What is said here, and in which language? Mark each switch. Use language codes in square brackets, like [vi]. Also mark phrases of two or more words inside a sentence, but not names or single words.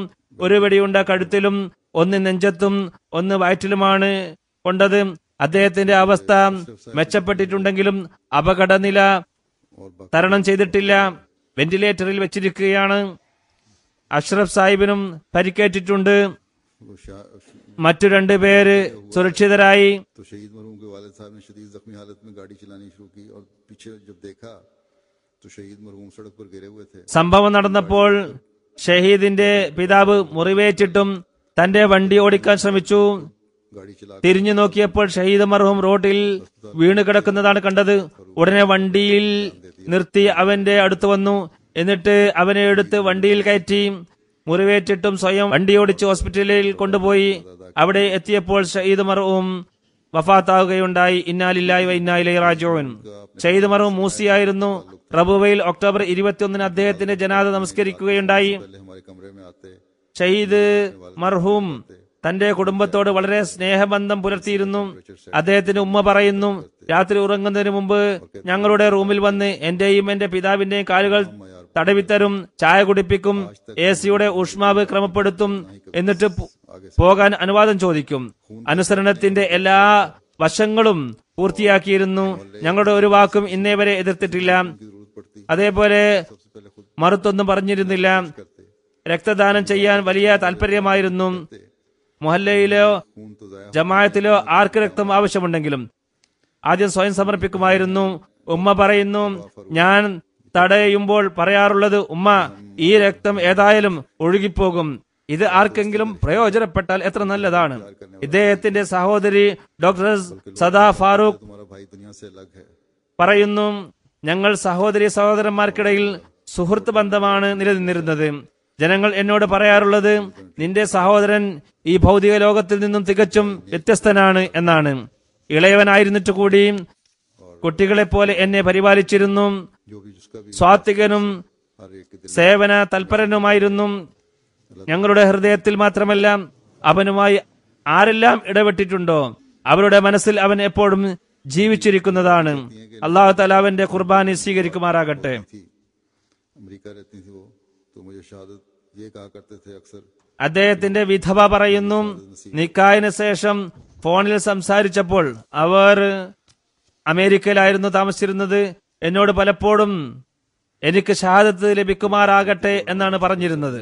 [ml] ഒരു വെടിയുണ്ട കഴുത്തിലും 1 നെഞ്ചത്തും 1 വയറ്റിലുമാണ് കൊണ്ടത്. അദ്ദേഹത്തിന്റെ അവസ്ഥ മെച്ചപ്പെട്ടിട്ടുണ്ടെങ്കിലും അപകടനില തരണം ചെയ്തിട്ടില്ല. വെന്റിലേറ്ററിൽ വെച്ചിരിക്കുകയാണ്. അഷ്റഫ് സാഹിബിനും പരിക്കേറ്റിട്ടുണ്ട്. മറ്റു 2 പേര് സുരക്ഷിതരായി. [ur] تو شہید مرحوم کے والد صاحب نے شدید زخمی حالت میں گاڑی چلانی شروع کی اور پیچھے جب دیکھا تو شہید مرحوم سڑک پر گرے ہوئے تھے. [ml] സംഭവം നടന്നപ്പോൾ ഷഹീദിന്റെ പിതാവ് മുറിവേറ്റിട്ടും തന്റെ വണ്ടി ഓടിക്കാൻ ശ്രമിച്ചു. [ur] گاڑی چلا [ml] തിരിഞ്ഞു നോക്കിയപ്പോൾ ഷഹീദ് മർഹൂം റോഡിൽ വീണ് കിടക്കുന്നതാണ് കണ്ടത്. ഉടനെ വണ്ടിയിൽ നിർത്തി അവന്റെ അടുത്ത് വന്നു. എന്നിട്ട് അവനെ എടുത്ത് വണ്ടിയിൽ കയറ്റി. മുറിവേറ്റിട്ടും സ്വയം വണ്ടി ഓടിച്ച് ഹോസ്പിറ്റലിൽ കൊണ്ടുപോയി. അവിടെ എത്തിയപ്പോൾ ഷഹീദ് മർഹൂം വഫാത്താവുകയുണ്ടായി. [ar] إنا لله وإنا إليه راجعون. [ml] ഷഹീദ് മർഹൂം മൂസിയായിരുന്നു. റബുവയിൽ ഒക്ടോബർ 21-ന് അദ്ദേഹത്തിന്റെ ജനാദ നമസ്കരിക്കുകയുണ്ടായി. [ur] پہلے ہمارے کمرے میں آتے [ml] ഷഹീദ് മർഹൂം തന്റെ കുടുംബത്തോട് വളരെ സ്നേഹബന്ധം പുലർത്തിയിരുന്നു. അദ്ദേഹത്തിന്റെ ഉമ്മ പറയുന്നു, രാത്രി ഉറങ്ങുന്നതിന് മുമ്പ് ഞങ്ങളുടെ റൂമിൽ വന്ന് എന്റെയും എന്റെ പിതാവിന്റെയും കാലുകൾ തടവിത്തരും, ചായ കുടിപ്പിക്കും, AC-യുടെ ഊഷ്മാവ് ക്രമപ്പെടുത്തും, എന്നിട്ട് പോകാൻ അനുവാദം ചോദിക്കും. അനുസരണത്തിന്റെ എല്ലാ വശങ്ങളും പൂർത്തിയാക്കിയിരുന്നു. ഞങ്ങളുടെ ഒരു വാക്കും ഇന്നേ വരെ എതിർത്തിട്ടില്ല. അതേപോലെ മറുത്തൊന്നും പറഞ്ഞിരുന്നില്ല. രക്തദാനം ചെയ്യാൻ വലിയ താല്പര്യമായിരുന്നു. മുഹല്ലയിലോ [ur] خون تو ضائع [ml] ജമാഅത്തിലോ ആർക്ക് രക്തം ആവശ്യമുണ്ടെങ്കിലും ആദ്യം സ്വയം സമർപ്പിക്കുമായിരുന്നു. ഉമ്മ പറയുന്നു, ഞാൻ തടയുമ്പോൾ പറയാറുള്ളത്, ഉമ്മ ഈ രക്തം ഏതായാലും ഒഴുകിപ്പോകും, ഇത് ആർക്കെങ്കിലും പ്രയോജനപ്പെട്ടാൽ എത്ര നല്ലതാണ്. ഇദ്ദേഹത്തിന്റെ സഹോദരി ഡോക്ടർ സദാ ഫാറൂഖ് [ur] تمہارا بھائی دنیا سے الگ ہے. [ml] പറയുന്നു, ഞങ്ങൾ സഹോദരി സഹോദരന്മാർക്കിടയിൽ സുഹൃത്ത് ബന്ധമാണ് നിലനിന്നിരുന്നത്. ജനങ്ങൾ എന്നോട് പറയാറുള്ളത്, നിന്റെ സഹോദരൻ ഈ ഭൗതിക ലോകത്തിൽ നിന്നും തികച്ചും വ്യത്യസ്തനാണ് എന്നാണ്. ഇളയവനായിരുന്നിട്ട് കൂടി കുട്ടികളെ പോലെ എന്നെ പരിപാലിച്ചിരുന്നു. [ur] جو بھی جسکا بھی [ml] സ്വാത്വികനും [ur] ہر ایک کے دل [ml] സേവന തൽപരനുമായിരുന്നു. ഞങ്ങളുടെ ഹൃദയത്തിൽ മാത്രമല്ല, അവനുമായി ആരെല്ലാം ഇടപെട്ടിട്ടുണ്ടോ അവരുടെ മനസ്സിൽ അവൻ എപ്പോഴും ജീവിച്ചിരിക്കുന്നതാണ്. [ar] الله تعالى [ml] അവന്റെ ഖുർബാനി സ്വീകരിക്കുമാറാകട്ടെ. [ur] थी. امریکہ رہتی تھی وہ، تو مجھے شہادت یہ کہا کرتے تھے اکثر, [ml] അദ്ദേഹത്തിന്റെ വിധവ പറയുന്നു, നിക്കാഹിന് ശേഷം ഫോണിൽ സംസാരിച്ചപ്പോൾ അവർ അമേരിക്കയിലായിരുന്നു താമസിച്ചിരുന്നത്. എന്നോട് പലപ്പോഴും എനിക്ക് ഷഹാദത്ത് ലഭിക്കുമാറാകട്ടെ എന്നാണ് പറഞ്ഞിരുന്നത്.